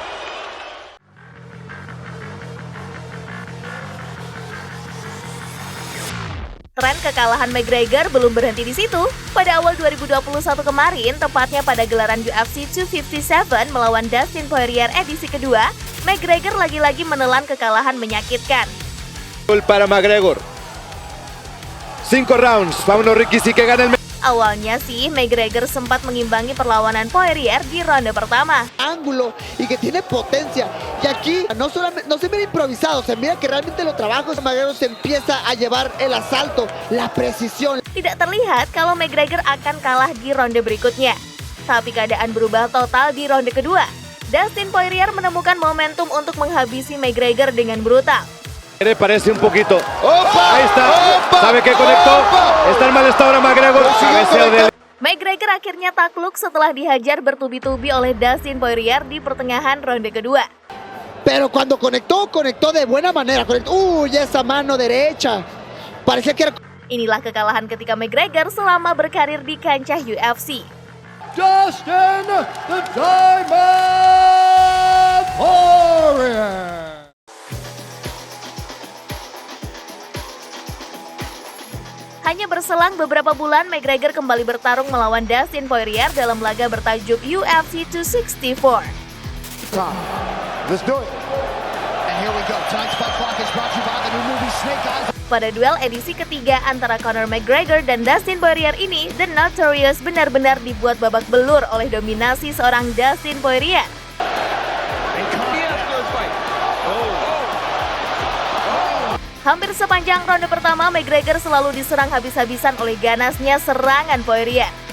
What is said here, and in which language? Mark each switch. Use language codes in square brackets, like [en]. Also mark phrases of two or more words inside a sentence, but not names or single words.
[id] Tren kekalahan McGregor belum berhenti di situ. Pada awal 2021 kemarin, tepatnya pada gelaran UFC 257 melawan Dustin Poirier edisi kedua, McGregor lagi-lagi menelan kekalahan menyakitkan. [es] Para McGregor. 5 rounds. Vámonos Ricky, sí que gana el... [id] Awalnya sih, McGregor sempat mengimbangi perlawanan Poirier di ronde pertama. [es] Ángulo y que tiene potencia. Y aquí no se mira improvisado, se mira que realmente los trabajos de McGregor se empieza a llevar el asalto, la precisión. [id] Tidak terlihat kalau McGregor akan kalah di ronde berikutnya. Tapi keadaan berubah total di ronde kedua. Dustin Poirier menemukan momentum untuk menghabisi McGregor dengan brutal. [es] Parece un poquito. ¡Opa! Ahí está. ¡Opa! ¿Sabe qué conectó? Está en mal estado ahora McGregor. Cabeceo de... [id] McGregor akhirnya takluk setelah dihajar bertubi-tubi oleh Dustin Poirier di pertengahan ronde kedua. [es] Pero cuando conectó de buena manera. Uy, esa mano derecha. Parecía que era... [id] Inilah kekalahan ketika McGregor selama berkarir di kancah UFC. [en] Dustin the Diamond Poirier. Hanya berselang beberapa bulan, McGregor kembali bertarung melawan Dustin Poirier dalam laga bertajuk UFC 264. Let's do it. And here we go. Tonight's Fight Clock is brought to you by the new movie Snake Eyes. [id] Pada duel edisi ketiga antara Conor McGregor dan Dustin Poirier ini, The Notorious benar-benar dibuat babak belur oleh dominasi seorang Dustin Poirier. Hampir sepanjang ronde pertama, McGregor selalu diserang habis-habisan oleh ganasnya serangan Poirier.